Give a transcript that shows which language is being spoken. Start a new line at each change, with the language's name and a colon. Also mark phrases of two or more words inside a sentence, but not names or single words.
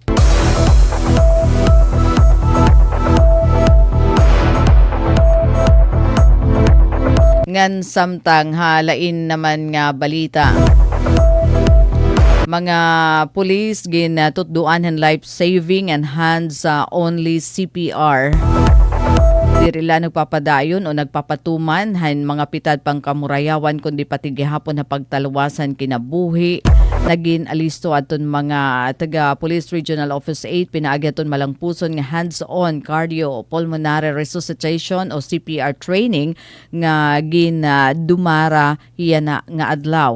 Waray: Ngan samtang halain naman nga balita. Mga pulis ginatutduan han
English: life saving and hands only CPR.
Waray: Dirila nagpapadayon o nagpapatuman han mga pitad pang kamurayawan kundi pati gihapon na pagtalwasan kinabuhi Naging alisto aton mga taga Police Regional Office 8 pinaagi aton malangpuson nga
English: hands-on cardiopulmonary resuscitation
Waray: o
English: CPR training
Waray: nga dumara hiya na nga adlaw.